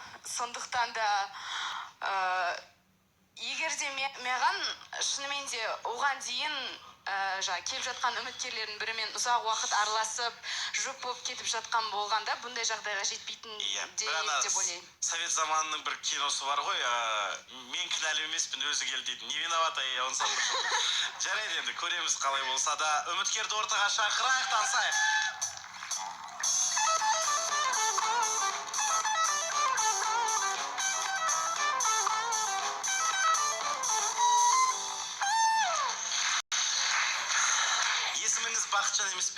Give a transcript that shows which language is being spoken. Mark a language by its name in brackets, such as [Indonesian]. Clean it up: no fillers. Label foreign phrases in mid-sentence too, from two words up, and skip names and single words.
[Kazakh] Сондықтан да егер де маған шынымен де оған дейін келіп жатқан үміткерлердің бірімен ұзақ уақыт араласып жұп болып кетіп жатқан болғанда бұндай жағдайға жетпейтін деп ойлаймын. Совет заманының бір киносы бар ғой, мен кінәлі емеспін, өзі келді дейді. [Russian] Не виновата я, он сам пришел. [Kazakh] Жарайды енді, көреміз қалай болса да. Үміткерді ортаға шақырайық, танысайық. Есіміңіз Бақытжан емес пе?